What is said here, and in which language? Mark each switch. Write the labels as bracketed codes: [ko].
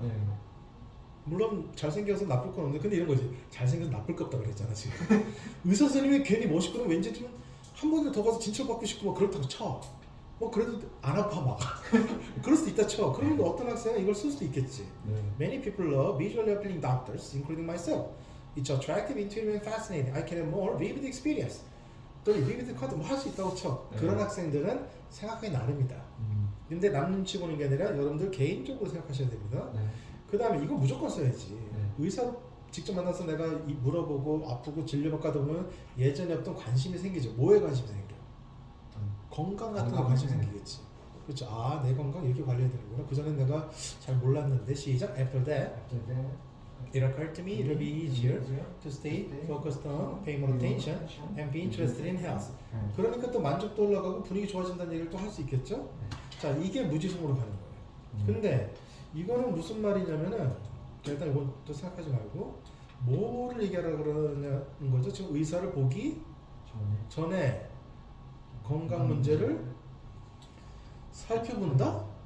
[ko] 네. 물론 잘생겨서 나쁠 건 없는데 근데 이런 거지. 잘생겨서 나쁠 거 없다 그랬잖아 지금. 의사 선생님이 괜히 멋있거나 왠지 좀 한 번이라도 더 가서 진찰받고 싶고 막 그렇다고 쳐. 뭐 그래도 안 아파 막. 그럴 수도 있다 쳐. 그러면 어떤 학생은 이걸 쓸 수도 있겠지. 네. [en] Many people love visually appealing doctors, including myself. It's attractive, intuitive, and fascinating. I can have more vivid experience. [ko] 또는 vivid 카드 뭐 할 수 있다고 쳐. 네. 그런 학생들은 생각하기 나름이다. 근데 남 눈치 보는 게 아니라 여러분들 개인적으로 생각하셔야 됩니다. 네. 그 다음에 이거 무조건 써야지. 네. 의사로 직접 만나서 내가 물어보고 아프고 진료받고 하다 보면 예전에 없던 관심이 생기죠. 뭐에 관심이 생겨? 건강 같은 거 관심 생기겠지. 그렇죠. 아, 내 건강 이렇게 관리해야 되는구나. 그전엔 내가 잘 몰랐는데 시작. [en] After that, After that, it occurred to me it will be easier to stay focused on paying more attention and be interested in health. [ko] 네. 그러니까 또 만족도 올라가고 분위기 좋아진다는 얘기를 또 할 수 있겠죠. 자, 이게 무지성으로 가는 거예요. 근데 이거는 무슨 말이냐면은 일단 이건 또 생각하지 말고 뭐를 얘기하라고 그러냐는 거죠. 지금 의사를 보기 전에 건강 문제를 살펴본다?